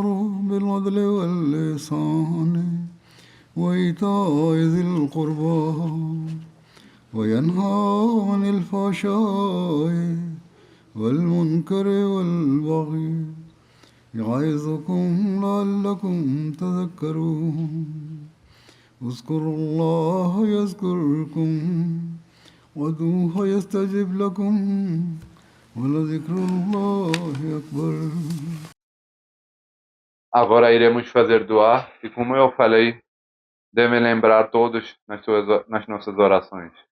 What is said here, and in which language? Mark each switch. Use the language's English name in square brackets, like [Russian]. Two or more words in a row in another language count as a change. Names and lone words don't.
[Arabic] بالعدل والإحسان وإيتاء ذي القربى وينهى عن الفحشاء والمنكر والبغي يعظكم لعلكم تذكرون اذكروا الله يذكركم وادعوه يستجب لكم ولذكر الله أكبر. [Portuguese] Agora iremos fazer doar, e como eu falei, devem lembrar todos nas nossas orações.